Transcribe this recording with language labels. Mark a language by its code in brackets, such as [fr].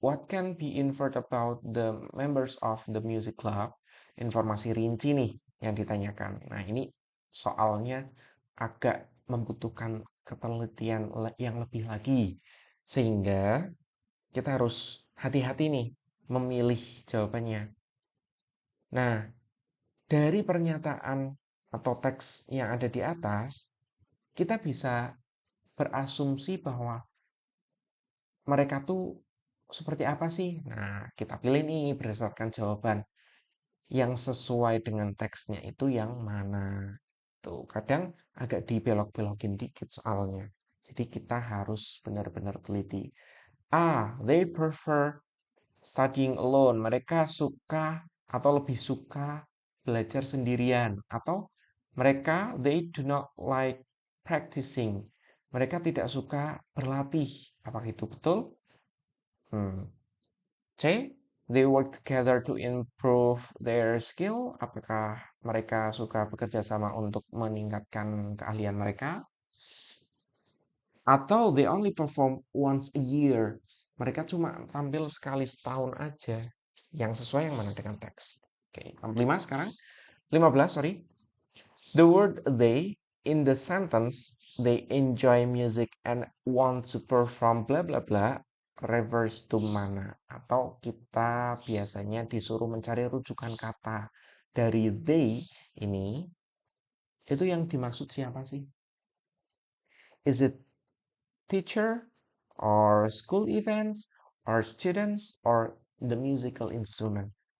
[en] What can be inferred about the members of the music club? [id] Informasi rinci nih yang ditanyakan. Nah, ini soalnya agak membutuhkan ketelitian yang lebih lagi. Sehingga kita harus hati-hati nih memilih jawabannya. Nah, dari pernyataan atau teks yang ada di atas, kita bisa berasumsi bahwa mereka tuh seperti apa sih? Nah, kita pilih nih berdasarkan jawaban yang sesuai dengan teksnya itu yang mana. Tuh, kadang agak dibelok-belokin dikit soalnya. Jadi kita harus benar-benar teliti. [en] They prefer studying alone. [id] Mereka suka atau lebih suka belajar sendirian. [en] Atau they do not like practicing. [id] Mereka tidak suka berlatih. Apakah itu betul? Hmm. C. [en] They work together to improve their skill. [id] Apakah mereka suka bekerja sama untuk meningkatkan keahlian mereka? [en] Atau they only perform once a year. [id] Mereka cuma tampil sekali setahun aja. Yang sesuai yang mana dengan teks. Oke, 5 sekarang. 15, sorry. [en] The word they in the sentence, they enjoy music and want to perform bla bla bla, refers to mana? [id] Atau kita biasanya disuruh mencari rujukan kata dari they ini, itu yang dimaksud siapa sih? [en] Is it teacher or school events or students or the musical instrument?